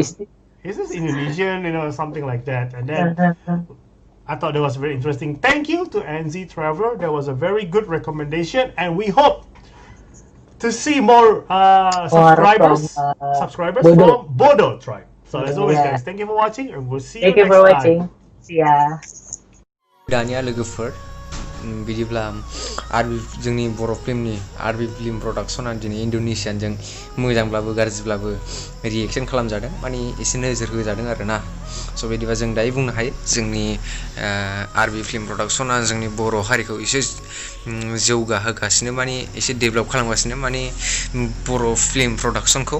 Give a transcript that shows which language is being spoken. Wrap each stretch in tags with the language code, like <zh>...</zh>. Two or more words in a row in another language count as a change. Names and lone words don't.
<en>Is this Indonesian, something like that? And then I thought that was very interesting. Thank you to NZ Traveler. That was a very good recommendation, and we hope to see more subscribers Bodo. from Bodo Tribe. So as always, guys, thank you for watching, and we'll see you Thank you next for time. watching. Yeah.</en> <brx>दानिया लोगोफोर बिदिब्ला जोंनि बर' फिल्मनि आरबि फिल्म प्रडाक्शना दिनै इन्ड'नेसियानजों मोजांब्लाबो गाज्रिब्लाबो रिएक्शन खालामजादों, माने एसे नोजोर होजादों आरोना। स' बिदिबा जों दायो बुंनो हायो जोंनि आरबि फिल्म प्रडाक्शना जोंनि बर' हारिखौ एसे जौगाहोगासिनो, माने एसे डेभेलप खालामगासिनो, माने बर'</brx> <en>film production.</en>